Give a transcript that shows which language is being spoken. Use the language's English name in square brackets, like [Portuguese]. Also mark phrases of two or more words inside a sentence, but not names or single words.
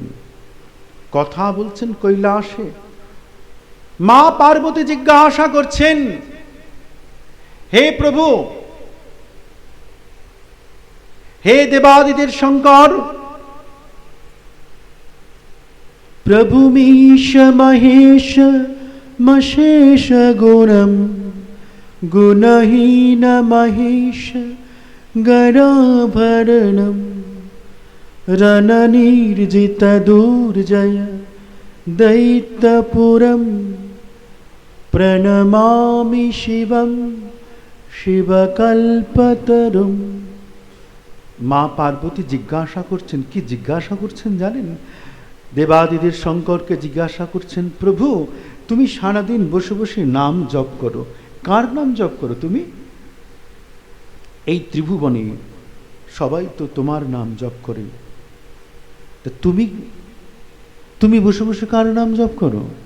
[Bangla] কথা বলছেন কৈলাসে। মা পার্বতী জিজ্ঞাসা করছেন, হে প্রভু, হে দেবাদিদের শঙ্কর, [Sanskrit] প্রভু মীশ মহেশ मशेष गुणम गुणहीन महेश गराभरणम रणनिर्जित दुर्जय दैत्यपुरम प्रणमामि शिवम शिवकल्पतरुम। [Bangla] মা পার্বতী জিজ্ঞাসা করছেন, কি জিজ্ঞাসা করছেন জানেন? দেবাদিদেব শঙ্করকে জিজ্ঞাসা করছেন, প্রভু তুমি সারাদিন বসে বসে নাম জপ করো, কার নাম জপ করো তুমি? এই ত্রিভুবনে সবাই তো তোমার নাম জপ করে, তা তুমি তুমি বসে বসে কার নাম জপ করো?